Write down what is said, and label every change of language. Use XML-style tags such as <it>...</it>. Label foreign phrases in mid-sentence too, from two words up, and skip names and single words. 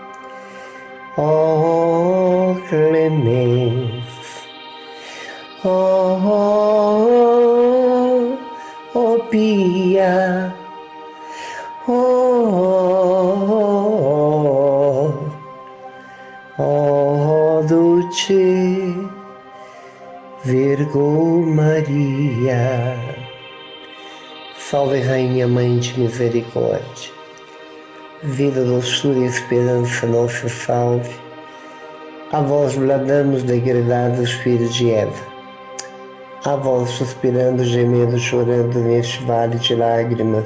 <la>o clemens, o pia, o dulce Virgo Maria.</la> <pt>Salve Rainha Mãe de Misericórdia, vida, doçura e esperança, nossa salve. A vós bradamos, degredados filhos de Eva, a vós suspirando, gemendo, chorando neste vale de lágrimas.</pt>